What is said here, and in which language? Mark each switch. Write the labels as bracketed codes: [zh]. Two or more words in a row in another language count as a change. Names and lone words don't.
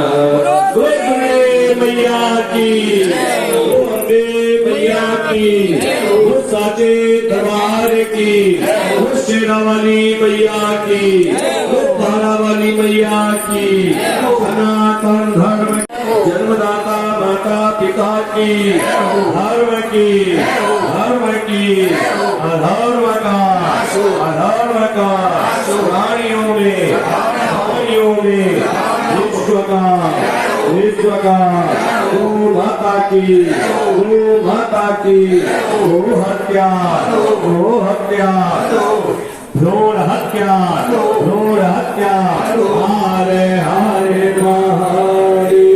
[hi] दुर्गे मैया की, दुर्गे मैया मैया की, उस साचे दरबार की, उस शेरा वाली मैया की, उस पारा वाली मैया की, सनातन धर्म जन्मदाता माता पिता की, धर्म की, धर्म की, अधर्म का, अधर्म का, प्राणियों में, प्राणियों में, विश्व का, गौ माता की, गौ माता की, गौ हत्या, गौ हत्या, भ्रूण हत्या, भ्रूण हत्या, हरे हरे महादेव।